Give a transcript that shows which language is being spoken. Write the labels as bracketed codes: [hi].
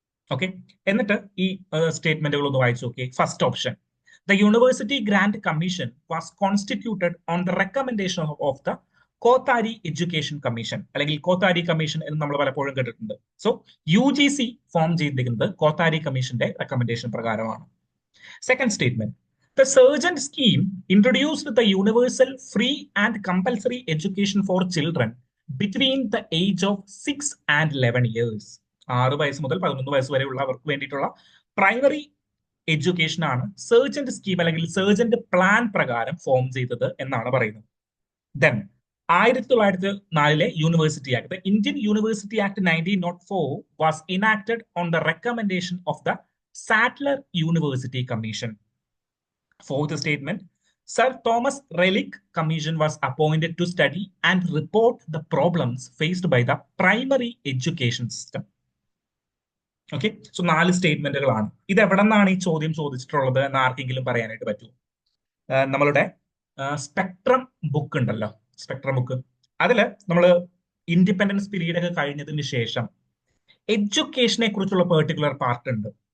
[ml] Okay, എന്നിട്ട് ഈ സ്റ്റേറ്റ്മെന്റുകൾ ഒന്ന് വായിച്ചു നോക്കി. First option, [en] the university grant commission was constituted on the recommendation of the Kothari education commission, [ml] അല്ലെങ്കിൽ കോത്താരി കമ്മീഷൻ എന്ന് നമ്മൾ പലപ്പോഴും കേട്ടിട്ടുണ്ട്. സോ UGC ഫോം ചെയ്തിരിക്കുന്നത് കോത്താരി കമ്മീഷന്റെ റെക്കമെൻഡേഷൻ പ്രകാരമാണ്. [en] Second statement, the Surgent scheme introduced the universal free and compulsory education for children between the age of 6 and 11 years. [ml] 6 വയസ്സ് മുതൽ 11 വയസ്സ് വരെയുള്ളവർക്ക് വേണ്ടിയിട്ടുള്ള പ്രൈമറി എഡ്യൂക്കേഷൻ ആണ് സർജന്റ് സ്കീം അല്ലെങ്കിൽ സർജന്റ് പ്ലാൻ പ്രകാരം ഫോം ചെയ്തത് എന്നാണ് പറയുന്നത്. [en] Then 1904 university act, the Indian university act 1904 was enacted on the recommendation of the Sadler university commission. Fourth statement, Sir Thomas Relic Commission was appointed to study and report the problems faced by the primary education system. [ml] Okay, so 4 സ്റ്റേറ്റ്മെന്റുകളാണ്. ഇത് എവിടെ നിന്നാണ് ഈ ചോദ്യം ചോദിച്ചിട്ടുള്ളത് എന്ന് ആർക്കെങ്കിലും പറയാനായിട്ട് പറ്റുമോ? നമ്മളുടെ സ്പെക്ട്രം ബുക്ക് ഉണ്ടല്ലോ, സ്പെക്ട്രം ബുക്ക്, അതില് നമ്മൾ ഇൻഡിപെൻഡൻസ് പീരീഡ് ഒക്കെ കഴിഞ്ഞതിന് ശേഷം എഡ്യൂക്കേഷനെ കുറിച്ചുള്ള പെർട്ടിക്കുലർ പാർട്ട് ഉണ്ട്.